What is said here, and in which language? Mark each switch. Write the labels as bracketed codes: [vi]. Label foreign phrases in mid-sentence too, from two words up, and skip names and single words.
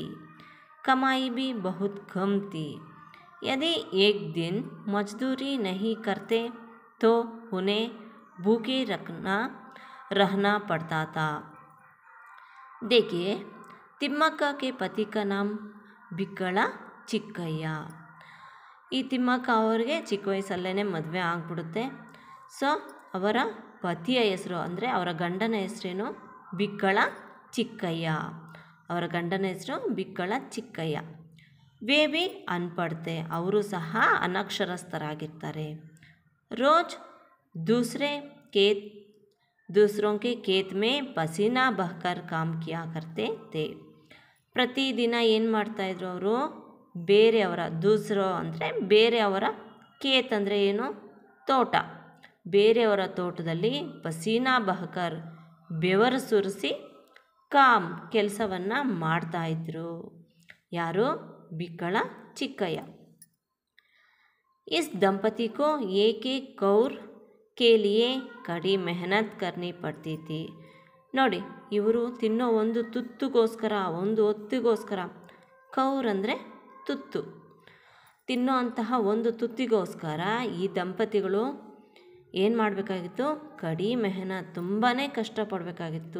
[hi] कमाई भी बहुत कम थी. यदि एक दिन मजदूरी नहीं करते तो उन्हें भूखे रहना पड़ता था. देखिए, तिम्मक्का के पति का नाम बिक्कड़ा ಚಿಕ್ಕಯ್ಯ. [kn] ಈ ತಿಮ್ಮಕ್ಕ ಅವರಿಗೆ ಚಿಕ್ಕ ವಯಸ್ಸಲ್ಲೇ ಮದುವೆ ಆಗಿಬಿಡುತ್ತೆ. ಸೊ ಅವರ ಪತಿಯ ಹೆಸರು ಅಂದರೆ ಅವರ ಗಂಡನ ಹೆಸರೇನು? ಬಿಕ್ಕಳ ಚಿಕ್ಕಯ್ಯ. ಅವರ ಗಂಡನ ಹೆಸರು ಬಿಕ್ಕಳ ಚಿಕ್ಕಯ್ಯ. [hi] वे भी अनपढ़ थे, [kn] ಅವರು ಸಹ ಅನಕ್ಷರಸ್ಥರಾಗಿರ್ತಾರೆ. [hi] ರೋಜ್ दूसरों के खेत में पसीना बहकर काम किया करते थे. [kn] ಪ್ರತಿದಿನ ಏನು ಮಾಡ್ತಾಯಿದ್ರು ಅವರು? ಬೇರೆಯವರ ದೂಸರೋ ಅಂದರೆ ಬೇರೆಯವರ ಖೇತ್ ಅಂದರೆ ಏನು? ತೋಟ. ಬೇರೆಯವರ ತೋಟದಲ್ಲಿ [hi] पसीना बहकर [kn] ಬೆವರು ಸುರಿಸಿ ಕೆಲಸವನ್ನು ಮಾಡ್ತಾಯಿದ್ರು. ಯಾರು? ಬಿಕ್ಕಳ ಚಿಕ್ಕಯ್ಯ. [hi] इस दंपति को एक कौर के लिए कड़ी मेहनत करनी पड़ती थी. [kn] ನೋಡಿ, ಇವರು ತಿನ್ನೋ ಒಂದು ತುತ್ತುಗೋಸ್ಕರ, ಒಂದು ಹೊತ್ತಿಗೋಸ್ಕರ, ಕೌರ್ ಅಂದರೆ ತುತ್ತು, ತಿನ್ನೋ ಅಂತಹ ಒಂದು ತುತ್ತಿಗೋಸ್ಕರ ಈ ದಂಪತಿಗಳು ಏನು ಮಾಡಬೇಕಾಗಿತ್ತು? [hi] कड़ी मेहनत, [kn] ತುಂಬಾ ಕಷ್ಟಪಡಬೇಕಾಗಿತ್ತು.